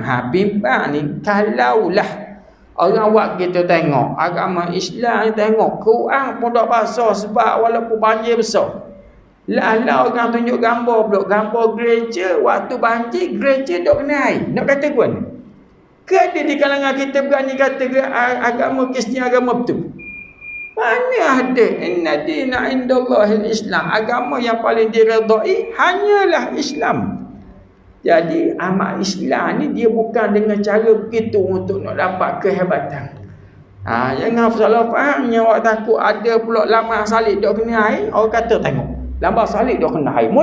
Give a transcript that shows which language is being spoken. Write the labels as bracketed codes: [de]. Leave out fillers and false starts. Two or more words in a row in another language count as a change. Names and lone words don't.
[ms] Bimbang ni kalaulah orang buat kita tengok agama Islam ni, tengok Quran pun tak basah sebab walaupun banjir besar. Lah orang tunjuk gambar pula, gambar gereja waktu banjir, gereja tak kena air. Nak kata kuan? Ke ada di kalangan kita berani kata agama Kristian agama betul? Mana ada? [ar] إن الدين عند الله الإسلام. [ms] Agama yang paling diredai hanyalah Islam. Jadi amal Islam ni dia bukan dengan cara begitu untuk nak dapat kehebatan. Jangan salah fahamnya awak takut ada pula lambang salib dok kena air. Orang kata tengok, lambang salib dok kena air.